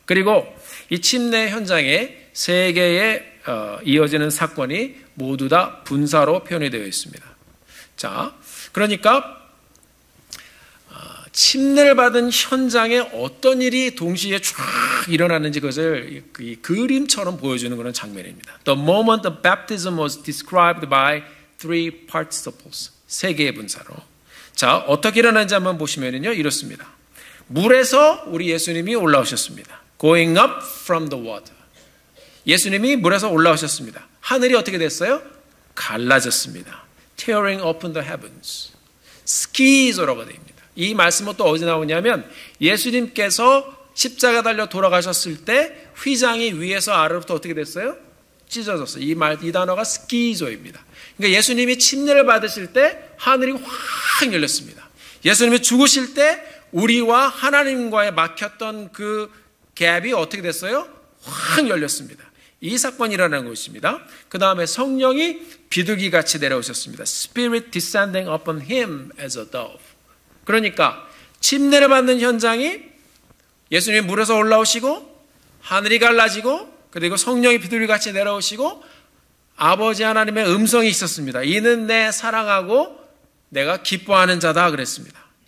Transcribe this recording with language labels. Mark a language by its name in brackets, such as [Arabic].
[Korean] 그리고 이 침례 현장에 세 개의 이어지는 사건이 모두 다 분사로 표현이 되어 있습니다. 자, 그러니까 침례를 받은 현장에 어떤 일이 동시에 쫙 일어나는지 그것을 이 그림처럼 보여주는 그런 장면입니다. [English] The moment of baptism was described by three participles. [Korean] 세 개의 분사로. 자, 어떻게 일어나는지 한번 보시면요, 이렇습니다. 물에서 우리 예수님이 올라오셨습니다. [English] Going up from the water. [Korean] 예수님이 물에서 올라오셨습니다. 하늘이 어떻게 됐어요? 갈라졌습니다. [English] Tearing open the heavens. [Korean] 스키조라고 됩니다. 이 말씀은 또 어디 나오냐면 예수님께서 십자가 달려 돌아가셨을 때 휘장이 위에서 아래로부터 어떻게 됐어요? 찢어졌어요. 이 단어가 스키조입니다. 그러니까 예수님이 침례를 받으실 때 하늘이 확 열렸습니다. 예수님이 죽으실 때 우리와 하나님과의 막혔던 그 갭이 어떻게 됐어요? 확 열렸습니다. 이 사건이 일어난 것입니다. 그 다음에 성령이 비둘기같이 내려오셨습니다. [English] Spirit descending upon him as a dove. [Korean] 그러니까 침례를 받는 현장이 예수님이 물에서 올라오시고 하늘이 갈라지고 그리고 성령이 비둘기같이 내려오시고 아버지 하나님의 음성이 있었습니다. 이는 내 사랑하고 내가 기뻐하는 자다 그랬습니다.